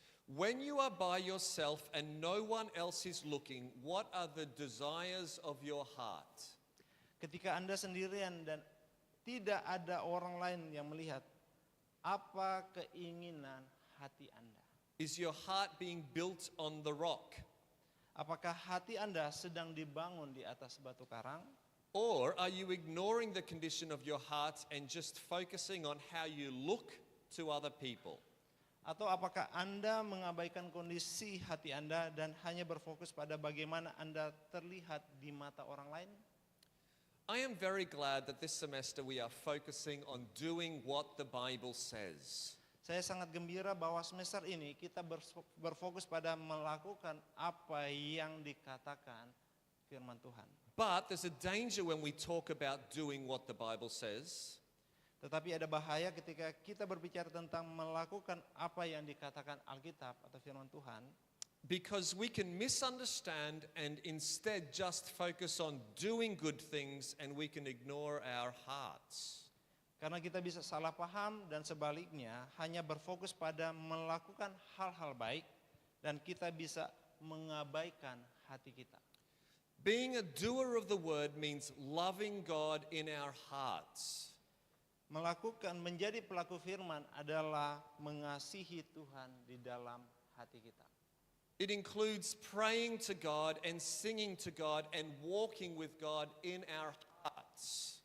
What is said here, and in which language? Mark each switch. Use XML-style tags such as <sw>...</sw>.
<en>When you are by yourself and no one else is looking, what are the desires of your heart?</en> <id>Ketika Anda sendirian dan tidak ada orang lain yang melihat, apa keinginan hati Anda?</id> <en>Is your heart being built on the rock?</en> <id>Apakah hati Anda sedang dibangun di atas batu karang?</id> <en>Or are you ignoring the condition of your heart and just focusing on how you look to other people?</en> <id>Atau apakah Anda mengabaikan kondisi hati Anda dan hanya berfokus pada bagaimana Anda terlihat di mata orang lain?</id> <en>I am very glad that this semester we are focusing on doing what the Bible says.</en> <id>Saya sangat gembira bahwa semester ini kita berfokus pada melakukan apa yang dikatakan firman Tuhan.</id> <en>But there's a danger when we talk about doing what the Bible says.</en> <id>Tetapi ada bahaya ketika kita berbicara tentang melakukan apa yang dikatakan Alkitab atau firman Tuhan.</id> <en>Because we can misunderstand and instead just focus on doing good things and we can ignore our hearts.</en> <id>Karena kita bisa salah paham dan sebaliknya hanya berfokus pada melakukan hal-hal baik dan kita bisa mengabaikan hati kita.</id> <en>Being a doer of the word means loving God in our hearts.</en> <id>Menjadi pelaku firman adalah mengasihi Tuhan di dalam hati kita.</id> <en>It includes praying to God and singing to God and walking with God in our hearts.</en>